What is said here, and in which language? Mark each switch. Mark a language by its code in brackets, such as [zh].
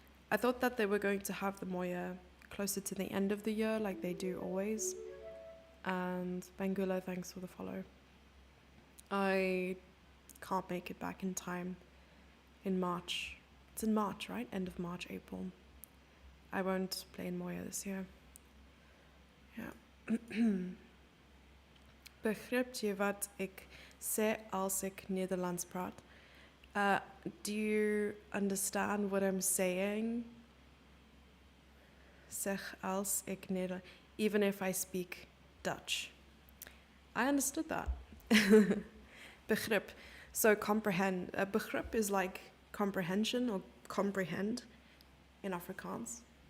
[en] I thought that they were going to have the Moya closer to the end of the year, like they do always. And Bangula, thanks for the follow. I can't make it back in time in March. It's in March, right? End of March, April. I won't play in Moya this year. [nl] Ja. Begrijp je wat ik zeg als ik Nederlands praat? [en] Do you understand what I'm saying? [nl] Zeg als ik Nederlands... [en] Even if I speak Dutch. I understood that. Begrip. So comprehend. Begrip is like comprehension or comprehend in Afrikaans.